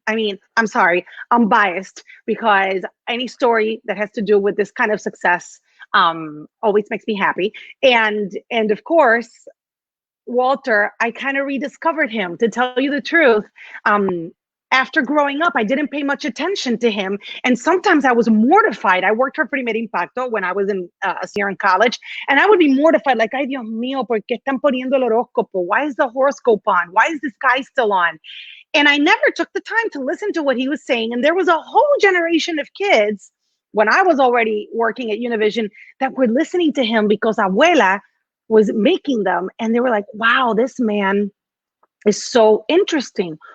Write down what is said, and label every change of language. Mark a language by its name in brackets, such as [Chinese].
[English] I mean, I'm sorry, I'm biased, because any story that has to do with this kind of success always makes me happy. And of course, Walter, I kind of rediscovered him, to tell you the truth. After growing up, I didn't pay much attention to him. And sometimes I was mortified. I worked for Primer Impacto when I was a senior in college. And I would be mortified, like, [Spanish] ay, Dios mío, ¿por qué están poniendo el horóscopo? [English] Why is the horoscope on? Why is this guy still on? And I never took the time to listen to what he was saying. And there was a whole generation of kids, when I was already working at Univision, that were listening to him because Abuela was making them. And they were like, wow, this man is so interesting.